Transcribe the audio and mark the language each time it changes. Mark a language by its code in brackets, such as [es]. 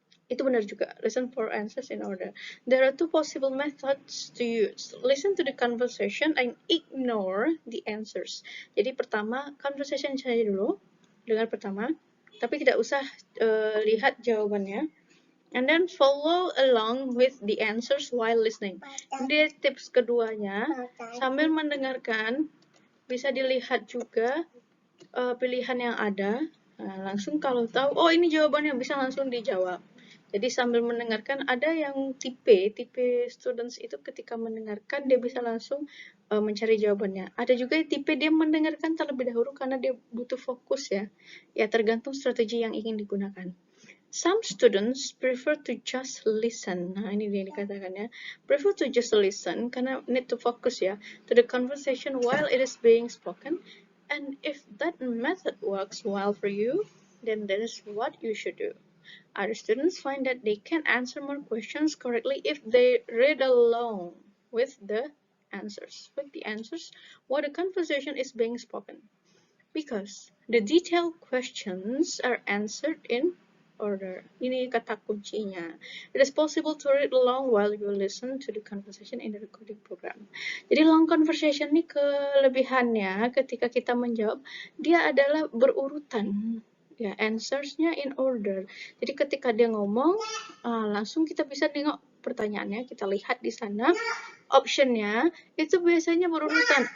[id] Itu benar juga, [en] listen for answers in order. There are two possible methods to use. Listen to the conversation and ignore the answers. [id] Jadi pertama, conversation saja dulu, dengar pertama, tapi tidak usah lihat jawabannya. [en] And then follow along with the answers while listening. [id] Ini tips keduanya, sambil mendengarkan, bisa dilihat juga pilihan yang ada. Nah, langsung kalau tahu, oh ini jawabannya, bisa langsung dijawab. Jadi sambil mendengarkan, ada yang tipe students itu ketika mendengarkan dia bisa langsung mencari jawabannya. Ada juga tipe dia mendengarkan terlebih dahulu karena dia butuh fokus ya. Ya tergantung strategi yang ingin digunakan. [en] Some students prefer to just listen. [id] Nah, ini dia dikatakan ya. [en] Prefer to just listen karena need to focus ya to the conversation while it is being spoken. And if that method works well for you, then that is what you should do. Other students find that they can answer more questions correctly if they read along with the answers while the conversation is being spoken. Because the detailed questions are answered in order. [id] Ini kata kuncinya. [en] It is possible to read along while you listen to the conversation in the recording program. [id] Jadi long conversation ini kelebihannya ketika kita menjawab, dia adalah berurutan. Ya, answersnya in order. Jadi ketika dia ngomong, langsung kita bisa tengok pertanyaannya, kita lihat di sana. Optionnya itu biasanya berurutan.